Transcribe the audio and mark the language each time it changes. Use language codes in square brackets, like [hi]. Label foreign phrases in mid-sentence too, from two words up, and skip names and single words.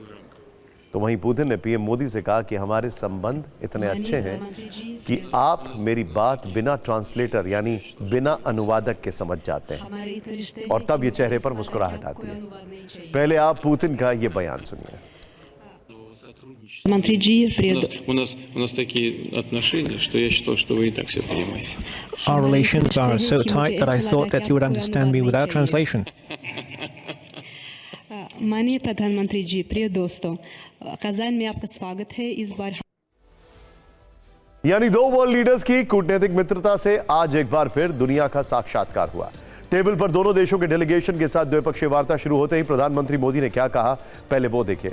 [hi] तो वहीं पुतिन ने पीएम मोदी से कहा कि हमारे संबंध इतने अच्छे हैं कि आप मेरी बात बिना ट्रांसलेटर यानी बिना अनुवादक के समझ जाते हैं। और तब ये चेहरे पर मुस्कुराहट आती है। पहले आप पुतिन का ये बयान सुनिए। [ru] Монтри у нас такие отношения, что я считал, что вы и так все понимаете. [en] Our relations are so tight that I thought that you would understand me without translation. [hi] माननीय प्रधानमंत्री जी, प्रिय दोस्तों, कजान में आपका स्वागत है। इस बार यानी 2 [en] world leaders [hi] की कूटनीतिक मित्रता से आज एक बार फिर दुनिया का साक्षात्कार हुआ। टेबल पर दोनों देशों के डेलीगेशन के साथ द्विपक्षीय वार्ता शुरू होते ही प्रधानमंत्री मोदी ने क्या कहा, पहले वो देखिए।